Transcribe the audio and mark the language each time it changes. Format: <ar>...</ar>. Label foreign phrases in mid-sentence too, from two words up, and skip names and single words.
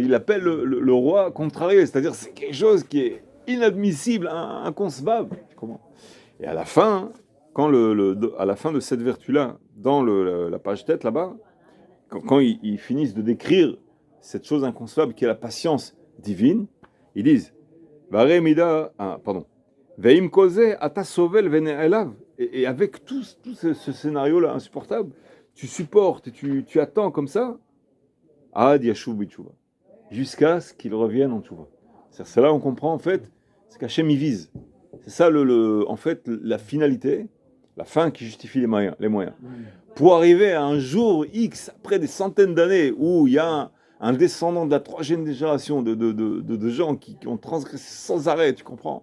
<fr>Il appelle le roi contrarié, c'est-à-dire c'est quelque chose qui est inadmissible, inconcevable. Tu comprends? Et à la fin, à la fin de cette vertu-là, dans la page tête là-bas, quand ils finissent de décrire cette chose inconcevable qui est la patience divine, ils disent</fr> <he>ואם כזה אתה סובל ונעלב.</he> <fr>Et avec tout ce scénario-là insupportable, tu supportes et tu attends comme ça,</fr> <he>עד ישוב בתשובה,</he> <fr>jusqu'à ce qu'il revienne en tchouva. C'est là on comprend en fait ce qu'Hachem y vise. C'est ça en fait la finalité, la fin qui justifie les moyens. Pour arriver à un jour X, après des centaines d'années, où il y a un descendant de la troisième génération de gens qui ont transgressé sans arrêt, tu comprends?</fr>